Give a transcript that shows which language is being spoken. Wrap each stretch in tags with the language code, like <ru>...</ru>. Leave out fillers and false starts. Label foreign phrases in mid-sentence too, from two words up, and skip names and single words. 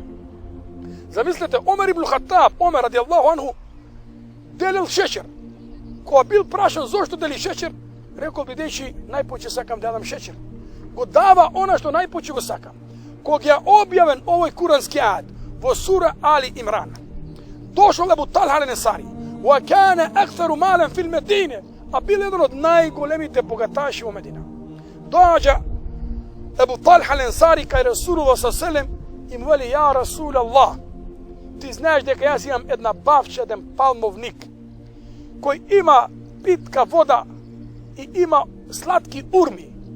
<mk>Замислете, Омер ибн Хатаб, Омер</mk> <ar>رضي الله عنه,</ar> <mk>делил шеќер. Кога бил прашан зошто дели шеќер, рекол: бидејќи најпоќе сакам да јадам шеќер. Го дава она што најпоќе го сакам. Кога ја објавен овој курански ајет во сура Али Имран, дошол Ебу Талха ал-Ансари,</mk> <ar>وكان أكثر مالا في المدينة,</ar> <mk>а бил еден од најголемите богаташи во Медина. Доаѓа Ебу Талха ал-Ансари кај Расулуллах с.а.в. и му вели:</mk> <ar>"يا رسول الله,</ar> <mk>ти знаеш дека јас имам една бавча, еден палмовник, кој има питка вода и има сладки урми.</mk>